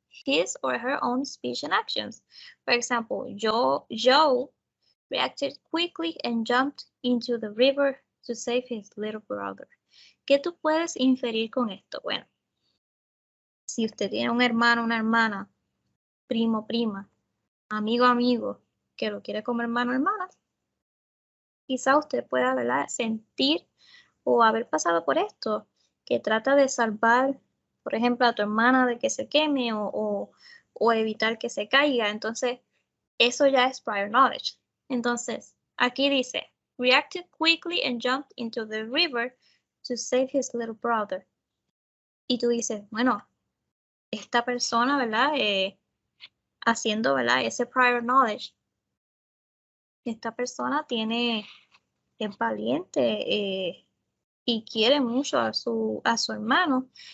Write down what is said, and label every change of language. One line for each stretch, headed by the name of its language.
English: his or her own speech and actions. For example, Joe reacted quickly and jumped into the river to save his little brother.
Spanish: ¿Qué tú puedes inferir con esto? Bueno, si usted tiene un hermano, una hermana, primo, prima, amigo, amigo, que lo quiere como hermano, hermana, quizá usted pueda, ¿verdad?, sentir o haber pasado por esto, que trata de salvar, por ejemplo, a tu hermana de que se queme o evitar que se caiga. Entonces, eso ya es prior knowledge. Entonces, aquí dice,
English: reacted quickly and jumped into the river to save his little brother.
Spanish: Y tú dices, bueno, esta persona, ¿verdad?, haciendo, ¿verdad?, ese prior knowledge, esta persona es valiente y quiere mucho a su hermano.